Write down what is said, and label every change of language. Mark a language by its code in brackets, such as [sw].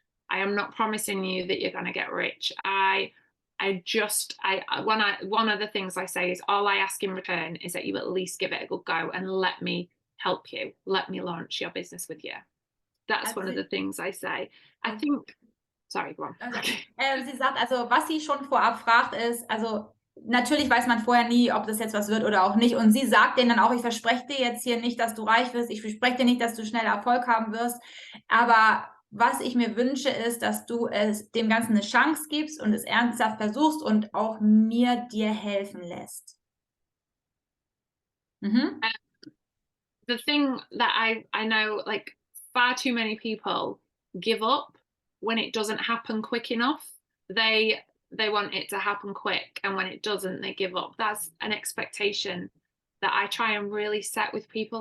[en] I am not promising you that you're going to get rich. One of the things I say is all I ask in return is that you at least give it a good go and let me help you. Let me launch your business with you. That's one of the things I say. I think, sorry, go on. Okay. [de] Sie sagt, also was sie schon vorab fragt ist, also natürlich weiß man vorher nie, ob das jetzt was wird oder auch nicht. Und sie sagt denen dann auch, ich verspreche dir jetzt hier nicht, dass du reich wirst. Ich verspreche dir nicht, dass du schnell Erfolg haben wirst. Aber was ich mir wünsche, ist, dass du dem Ganzen eine Chance gibst und es ernsthaft versuchst und auch dir helfen lässt. [en] The thing that I know, like, far too many people give up when it doesn't happen quick enough. They want it to happen quick, and when it doesn't, they give up. That's an expectation that I try and really set with people.